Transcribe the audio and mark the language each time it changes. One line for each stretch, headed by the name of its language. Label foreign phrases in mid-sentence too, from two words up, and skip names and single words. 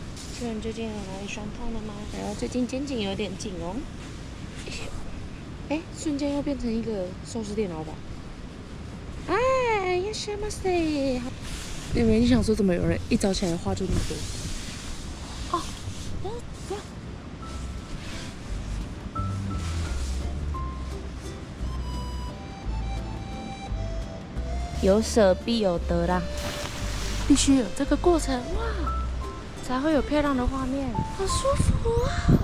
Chinese: 请问最近有哪里酸痛了吗？然后最近肩颈有点紧哦。哎，瞬間又变成一个寿司店老板。哎，
Japanese: いらっしゃいませ。
Chinese: 你们想说怎么有人一早起来话就那么多？哦，不要。有舍必有得啦，必须有这个过程哇，才会有漂亮的画面，好舒服啊！